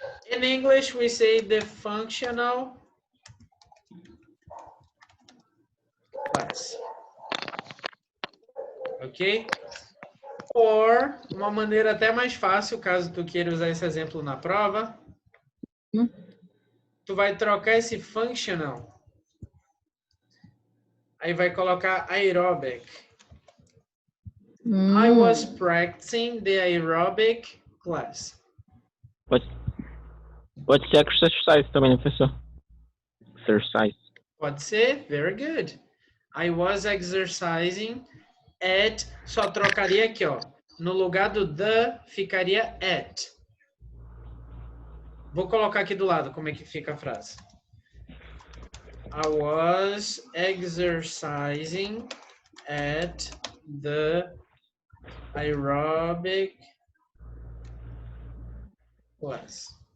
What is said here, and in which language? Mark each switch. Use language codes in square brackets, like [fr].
[en] In English, we say the functional class. Ok? [pt] Or, uma maneira até mais fácil, caso tu queira usar esse exemplo na prova, tu vai trocar esse functional. Aí vai colocar aerobic. [en] I was practicing the aerobic class. [pt] Pode ser exercise também, né, professor? [en] Exercise. [pt] Pode ser? [en] Very good. I was exercising at. [pt] Só trocaria aqui, ó. No lugar do the, ficaria at. Vou colocar aqui do lado como é que fica a frase. [en] I was exercising at the aerobic class.